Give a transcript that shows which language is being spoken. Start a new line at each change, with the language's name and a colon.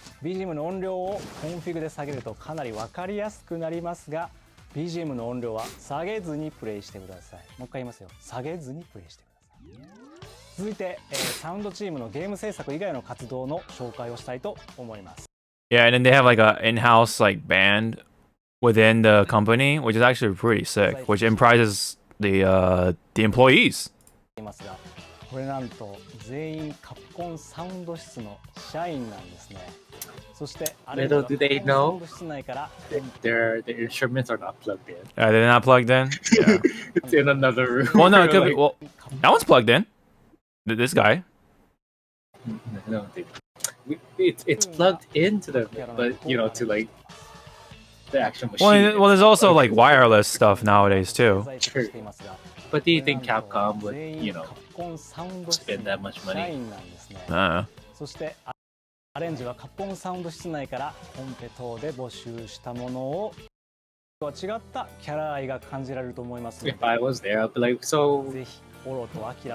Japanese: BGM の音量をコンフィグで下げるとかなり分かりやすくなりますが、BGM の音量は下げずにプレイしてください。もう一回言いますよ。下げずにプレイしてください。続いて、サウンドチームのゲーム制作以外の活動の紹介をしたいと思います。
English: Yeah, and then they have like a in-house band within the company, which is actually pretty sick, which impresses the employees.
Japanese: これなんと全員カプコンサウンド室の社員なんですね。そして
English: Little do they know their instruments are not plugged in. They're not plugged in? Yeah. It's in another room. Well, no, it could be. Well, that one's plugged in. This guy. No, it's plugged into the, but you know, to like the actual machine. Well, there's also wireless stuff nowadays too. True. But do you think Capcom would, you know, spend that much money?
Japanese: そしてアレンジはカプコンサウンド室内からコンペ等で募集したものを違ったキャラ愛が感じられると思いますので。
English: If I was there, I'd be like, so where's GarageBand?